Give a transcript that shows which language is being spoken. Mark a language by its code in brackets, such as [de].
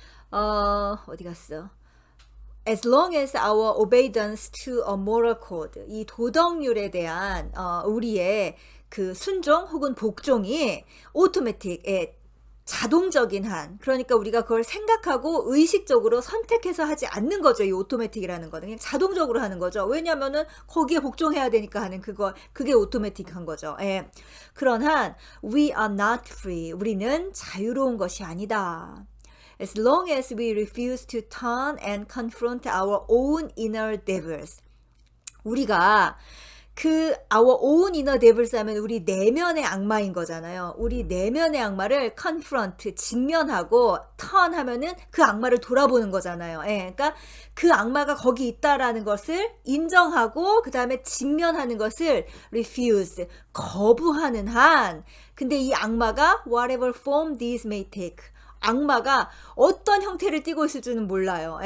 [ko] 어디 갔어? [en] As long as our obedience to a moral code, [ko] 이 도덕률에 대한 우리의 그 순종 혹은 복종이 automatic, 자동적인 한, 그러니까 우리가 그걸 생각하고 의식적으로 선택해서 하지 않는 거죠. 이 오토매틱이라는 거는 그냥 자동적으로 하는 거죠. 왜냐면은 거기에 복종해야 되니까 하는 그게 오토매틱한 거죠. 예. 그런 한 [en] we are not free, [ko] 우리는 자유로운 것이 아니다. [en] As long as we refuse to turn and confront our own inner devils. [ko] 우리가 그 [en] our own inner devils [ko] 하면 우리 내면의 악마인 거잖아요. 우리 내면의 악마를 confront, 직면하고 turn 하면은 그 악마를 돌아보는 거잖아요. 예, 그러니까 그 악마가 거기 있다라는 것을 인정하고 그 다음에 직면하는 것을 refuse, 거부하는 한, 근데 이 악마가 [en] whatever form these may take, [ko] 악마가 어떤 형태를 띠고 있을지는 몰라요.